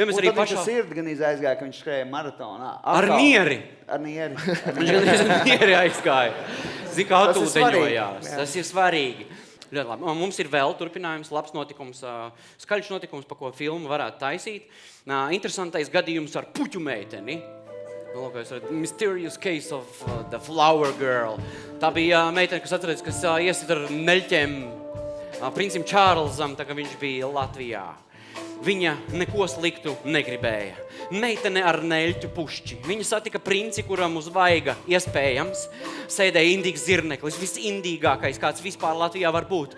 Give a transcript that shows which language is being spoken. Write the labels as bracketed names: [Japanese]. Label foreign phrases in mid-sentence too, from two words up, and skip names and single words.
[Latvian] un tad viņš sirdi gan aizgāja, ka viņš skrēja maratonā. Ar nieri. Ar nieri. Viņš gan nieri aizgāja. Zin, kā atūdeņojās. Tas ir svarīgi. Ļoti labi. Mums ir vēl turpinājums, labs notikums, skaļš notikums, pa ko filmu varētu taisīt. Interesantais gadījums ar puķu meiteni. [English] Mysterious case of the flower girl. [Latvian] Tā bija meitene, kas atcerēs, kas iesit ar neļķiem princim Čārlzam, tā kā viņš bija Latvijā. Viņa neko sliktu negribēja. Meitene ar neļķu pušķi. Viņa satika princi, kuram uz vaiga iespējams sēdēja indīgs zirneklis, visindīgākais, kāds vispār Latvijā var būt.